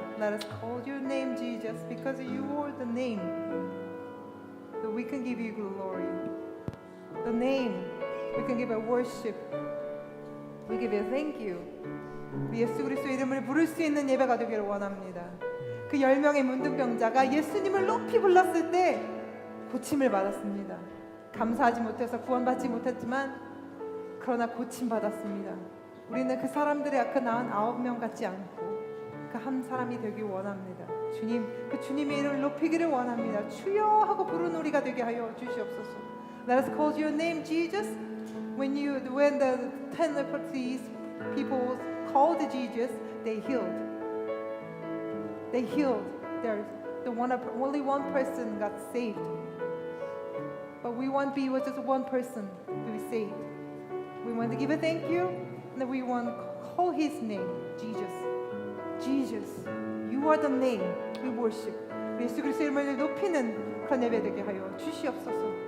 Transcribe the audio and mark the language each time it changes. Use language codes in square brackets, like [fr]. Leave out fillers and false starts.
[en] Let us call your name Jesus because you are the name that we can give you glory. The name we can give a worship. We give you thank you. [ko] 우리 예수 그리스도의 이름을 부를 수 있는 예배가 되기를 원합니다. 그 10명의 문둥병자가 예수님을 높이 불렀을 때 고침을 받았습니다. 감사하지 못해서 구원받지 못했지만 그러나 고침받았습니다. 우리는 그 사람들의 그 99명 같지 않고 그 한 사람이 되길 원합니다. 주님, 그 주님의 이름을 높이기를 원합니다. 주여 하고 부르는 우리가 되게 하여 주시옵소서. [en] Let us call your name Jesus. When the 10 leprosy people called Jesus, they healed. They healed. Only one person got saved. But we want to be with just one person to be saved. We want to give a thank you, and we want to call His name, Jesus. Jesus, you are the name we worship. [ko] 예수 그리스도의 이름을 높이는 그런 예배 되게 하여 주시옵소서.